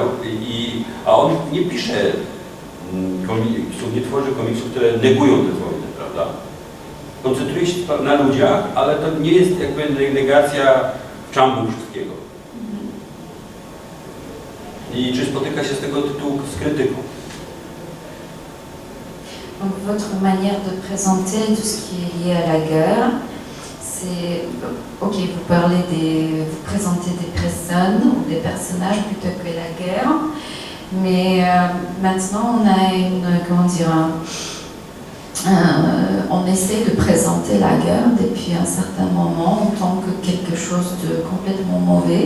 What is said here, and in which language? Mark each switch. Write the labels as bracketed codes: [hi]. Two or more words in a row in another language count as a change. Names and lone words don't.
[pl] A on nie pisze komiksów, nie tworzy komiksów, które negują tę wojnę, prawda? Koncentruje się na ludziach, ale to nie jest jakby negacja czambu wszystkiego. I czy spotyka się z tego tytułu z krytyką? [fr] Donc votre manière de présenter tout ce qui est lié à la guerre, c'est ok, vous présentez des personnes ou des personnages plutôt que la guerre, mais maintenant on a on essaie de présenter la guerre depuis un certain moment en tant que quelque chose de complètement mauvais.